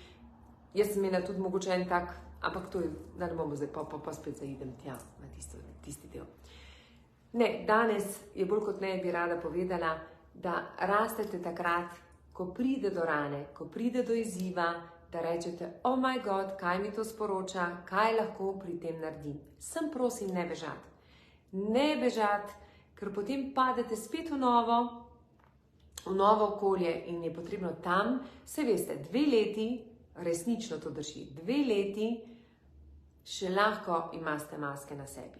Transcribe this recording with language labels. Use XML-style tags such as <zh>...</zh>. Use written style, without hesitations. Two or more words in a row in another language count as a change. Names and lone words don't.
<sl>Jaz sem imela tudi mogoče en tak, ampak to je, da ne bomo zdaj, pa spet zaidem tja na tisti del. Ne, danes je bolj kot ne bi rada povedala, da rastete takrat, ko pride do rane, ko pride do izziva, da rečete,</sl> <en>oh my God,</en> <sl>kaj mi to sporoča, kaj lahko pri tem naredim. Sem prosim ne bežati. Ne bežati, ker potem padete spet v novo okolje in je potrebno tam, se veste, 2 leti, resnično to drži, 2 leti še lahko imate maske na sebi.</sl>